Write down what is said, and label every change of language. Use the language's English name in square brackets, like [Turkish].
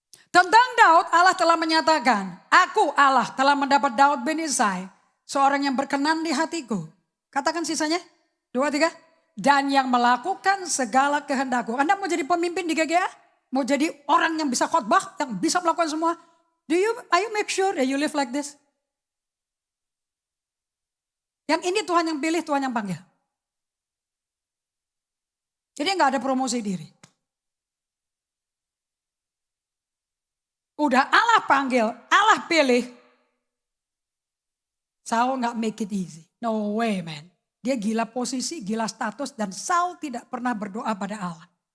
[Indonesian] Tentang Daud, Allah telah menyatakan, aku Allah telah mendapat Daud bin Isai, seorang yang berkenan di hatiku. Katakan sisanya, 2, 3. Dan yang melakukan segala kehendakku. Anda mau jadi pemimpin di GGA? Mau jadi orang yang bisa khotbah, yang bisa melakukan semua? [English] Are you make sure that you live like this? [Indonesian] Yang ini Tuhan yang pilih, Tuhan yang panggil. Jadi nggak ada promosi diri. Udah Allah panggil, Allah pilih. Saul nggak [English] make it easy. No way man. [Indonesian] Dia gila posisi, gila status dan Saul tidak pernah berdoa pada Allah.